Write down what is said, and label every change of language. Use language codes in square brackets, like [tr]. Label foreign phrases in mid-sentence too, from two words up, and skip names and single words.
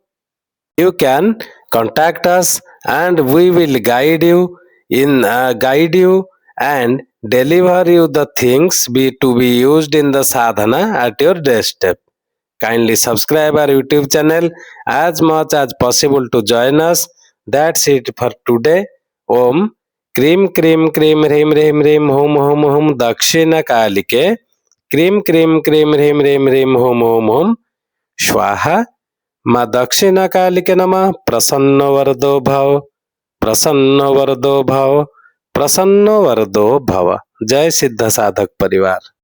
[en] You can contact us and we will guide you and deliver you the things to be used in the sadhana at your doorstep. Kindly subscribe our YouTube channel as much as possible to join us. That's it for today. [sa] Om Krim Krim Krim Hrim Hrim Hrim Hum Hum Hum Dakshina Kalike Krim Krim Krim Hrim Hrim Hrim Hum Hum Hum Shwaha Ma Dakshina Kalike Nama Prasanna Vardo Bhav Prasanna Vardo Bhav Prasanna Vardo Bhava. [hi] Jai Siddha Sadhak Parivar.